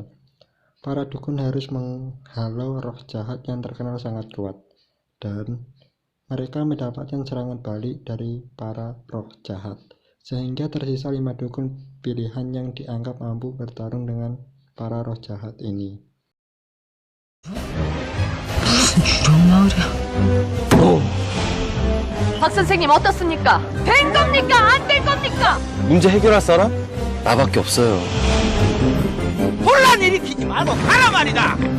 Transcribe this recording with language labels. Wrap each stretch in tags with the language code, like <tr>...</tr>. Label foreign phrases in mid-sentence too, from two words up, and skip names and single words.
<id>Para dukun harus menghalau roh jahat yang terkenal sangat kuat, dan mereka mendapatkan serangan balik dari para roh jahat, sehingga tersisa 5 dukun pilihan yang dianggap mampu bertarung dengan para roh jahat ini.</id> <ko>박 선생님 어떻습니까? 된 겁니까? 안 된 겁니까? 문제 해결할 사람? 나밖에 없어요. 혼란 일으키지 말고 가라 말이다.</ko>